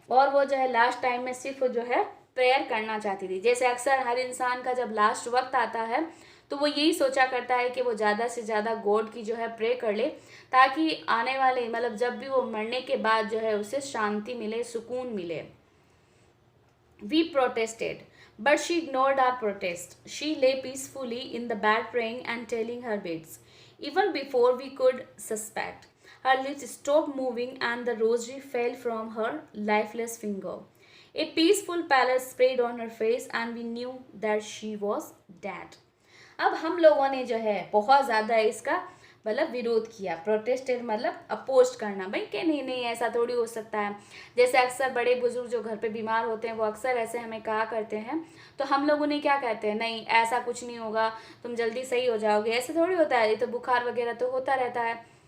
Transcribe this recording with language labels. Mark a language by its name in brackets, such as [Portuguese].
[Hindi] और वो जो है लास्ट टाइम में सिर्फ जो है प्रेयर करना चाहती थी। जैसे अक्सर हर इंसान का जब लास्ट वक्त आता है तो वो यही सोचा करता है कि वो ज़्यादा से ज़्यादा गॉड की जो है प्रे कर ले, ताकि आने वाले मतलब जब भी वो मरने के बाद जो है उसे शांति मिले, सुकून मिले। [English] We protested, but she ignored our protest. She lay peacefully in the bed praying and telling her beads. Even before we could suspect, her lips stopped moving and the rosary fell from her lifeless finger. A peaceful pallor spread on her face and we knew that she was dead. [Hindi] अब हम लोगों ने जो है बहुत ज़्यादा इसका मतलब विरोध किया। प्रोटेस्टेड मतलब अपोज करना, भाई कि नहीं नहीं ऐसा थोड़ी हो सकता है। जैसे अक्सर बड़े बुजुर्ग जो घर पे बीमार होते हैं वो अक्सर ऐसे हमें कहा करते हैं, तो हम लोग उन्हें क्या कहते हैं, नहीं ऐसा कुछ नहीं होगा, तुम जल्दी सही हो जाओगे, ऐसे थोड़ी होता है, ये तो बुखार वगैरह तो होता रहता है।